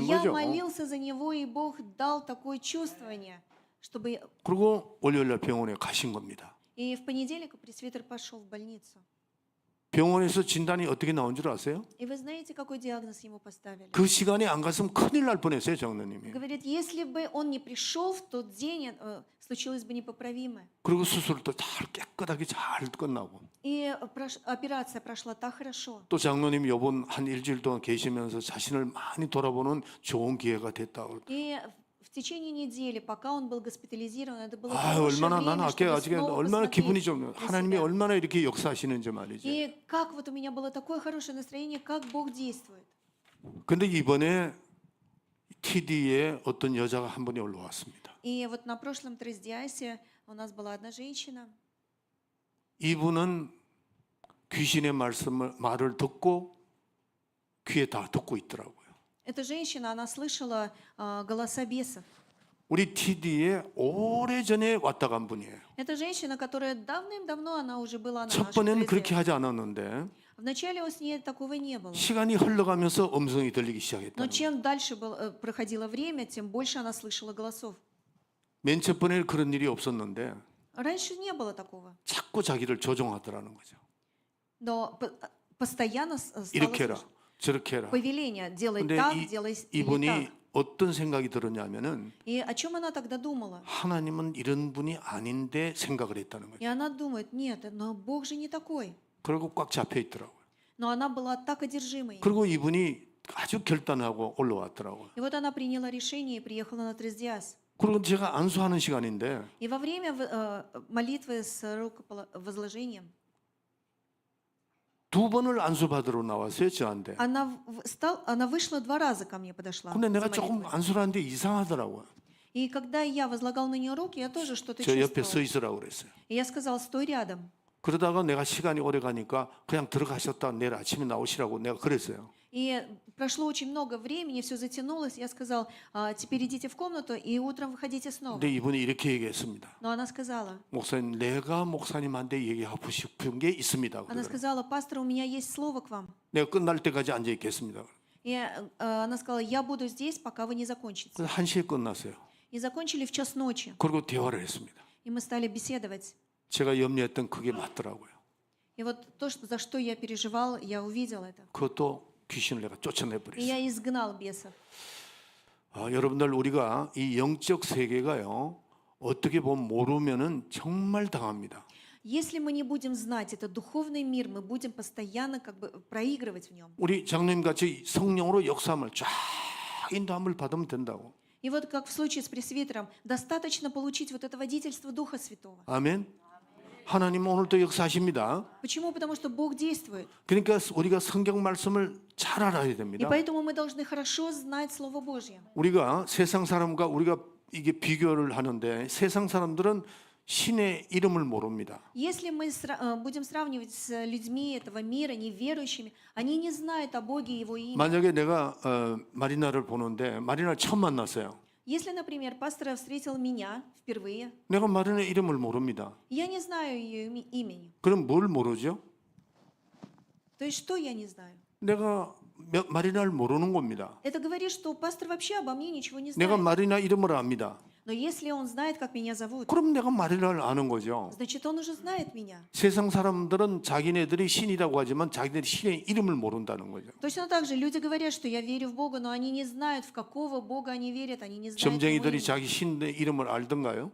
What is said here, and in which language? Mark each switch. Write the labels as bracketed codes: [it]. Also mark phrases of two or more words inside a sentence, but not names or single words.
[ru] Я [ko] 거죠. [ru] молился за него, и Бог дал такое чувствование, чтобы... [ko] 그리고 월요일 날 병원에 가신 겁니다. [ru] И в понедельник пресвитер пошел в больницу. [ko] 병원에서 진단이 어떻게 나온 줄 아세요? [ru] И вы знаете, какой диагноз ему поставили? [ko] 그 시간에 안 갔으면 큰일 날 뻔했어요, 장로님이. [ru] Говорит, если бы он не пришел в тот день, случилось бы непоправимое. [ko] 그리고 수술도 잘 깨끗하게 잘 끝나고. [ru] И операция прошла так хорошо. [ko] 또 장로님이 요번 한 일주일 동안 계시면서 자신을 많이 돌아보는 좋은 기회가 됐다고. [ru] И в течение недели, пока он был госпитализирован, это было [ko] 아, [ru] хорошее [ko] 얼마나 나는 [ru] время, чтобы [ko] 아직 [ru] снова [ko] 얼마나 기분이 [ru] посмотреть [ko] 좀 [ru] на [ko] 하나님이 [ru] себя. [ko] 얼마나 이렇게 역사하시는지 말이죠. [ru] И как вот у меня было такое хорошее настроение, как Бог действует. [ko] 근데 이번에 TD에 어떤 여자가 한 분이 올라왔습니다. [ru] И вот на прошлом Трездиасе у нас была одна женщина. [ko] 이분은 귀신의 말을 듣고 귀에 다 듣고 있더라고요. [ru] Эта женщина, она слышала голоса бесов. [ko] 우리 TD에 오래전에 왔다 간 분이에요. [ru] Это женщина, которая давным-давно, она уже была на [ko] 첫 [ru] нашем [ko] 번에는 [ru] трезве. [ko] 그렇게 하지 않았는데 [ru] Вначале с ней такого не было. [ko] 시간이 흘러가면서 음성이 들리기 [ru] Но [ko] 시작했다는 거예요. [ru] чем дальше проходило время, тем больше она слышала голосов. [ko] 맨 첫 번에는 그런 일이 없었는데 [ru] Раньше не было такого. [ko] 자꾸 자기를 조종하더라는 거죠. [ru] Но постоянно стало [ko] 이렇게 해라, [ru] слышать [ko] 저렇게 해라. [ru] повеление. Делай [ko] 근데 [ru] так, делай или [ko] 이분이 [ru] так. [ko] 어떤 생각이 들었냐면은 [ru] И о чем она тогда думала? [ko] 하나님은 이런 분이 아닌데 생각을 했다는 [ru] И [ko] 거죠. [ru] она думает, нет, но Бог же не такой. [ko] 그리고 꽉 잡혀 있더라고요. [ru] Но она была так одержима им. [ko] 그리고 이분이 아주 결단하고 올라왔더라고요. [ru] И вот она приняла решение и приехала на Трездиас. [ko] 그리고 제가 안수하는 시간인데 [ru] И во время молитвы с рукоположением [ko] 두 번을 안수받으러 나왔어요, 저한테. [ru] она вышла 2 раза ко мне, подошла. [ko] 근데 내가 [ru] за [ko] 조금 [ru] молитвой. [ko] 안수를 하는데 이상하더라고요. [ru] И когда я возлагал на нее руки, я тоже что-то [ko] 저 옆에 서 [ru] чувствовала. [ko] 있으라고 그랬어요. [ru] И я сказала, стой рядом. [ko] 그러다가 내가 시간이 오래 가니까 그냥 들어가셨다 내일 아침에 나오시라고 내가 그랬어요. [ru] И прошло очень много времени, все затянулось. Я сказал, теперь идите в комнату и утром выходите снова. [ko] 근데 이분이 이렇게 얘기했습니다. [ru] Но она сказала, [ko] 목사님, 내가 목사님한테 얘기하고 싶은 게 있습니다. [ru] она [ko] 그러더라고요. [ru] сказала, пастор, у меня есть слово к вам. [ko] 내가 끝날 때까지 앉아 있겠습니다. [ru] И она сказала, я буду здесь, пока вы не закончите. [ko] 그래서 1시에 끝났어요. [ru] И закончили в 1:00 ночи. [ko] 그리고 대화를 했습니다. [ru] И мы стали беседовать. [ko] 제가 염려했던 그게 맞더라고요. [ru] И вот то, за что я переживал, я увидел это. [ko] 그것도 귀신을 내가 [ru] И [ko] 쫓아내버렸어요. [ru] я изгнал бесов. [ko] 여러분들 우리가 이 영적 세계가요 어떻게 보면 모르면은 정말 당합니다. [ru] Если мы не будем знать этот духовный мир, мы будем постоянно как бы проигрывать в нем. [ko] 우리 장로님 같이 성령으로 역사함을 쫙 인도함을 받으면 된다고. [ru] И вот как в случае с пресвитером, достаточно получить вот это водительство Духа Святого. [ko] 아멘. 하나님 오늘도 역사하십니다. [ru] Почему? Потому что Бог действует. [ko] 그러니까 우리가 성경 말씀을 잘 알아야 [ru] И [ko] 됩니다. [ru] поэтому мы должны хорошо знать Слово Божье. [ko] 우리가 세상 사람과 우리가 이게 비교를 하는데 세상 사람들은 신의 이름을 모릅니다. [ru] Если мы будем сравнивать с людьми этого мира, неверующими, они не знают о Боге и Его имя. [ko] 만약에 내가 마리나를 보는데 마리나를 처음 만났어요. [ru] Если, например, пастор встретил меня впервые, [ko] 내가 마리나 이름을 모릅니다. [ru] я не знаю ее имени. [ko] 그럼 뭘 모르죠? [ru] То есть что я не знаю? [ko] 내가 마리나를 모르는 겁니다. [ru] Это говорит, что пастор вообще обо мне ничего не [ko] 내가 [ru] знает. [ko] 마리나 이름을 압니다. [ru] Но если он знает, как меня зовут, [ko] 그럼 내가 마리나를 아는 거죠. [ru] значит, он уже знает меня. [ko] 세상 사람들은 자기네들이 신이라고 하지만 자기네들이 신의 이름을 모른다는 거죠. [ru] Точно так же люди говорят, что я верю в Бога, но они не знают, в какого Бога они верят, они не знают Его [ko] 점쟁이들이 [ru] имени. [ko] 자기 신의 이름을 알던가요?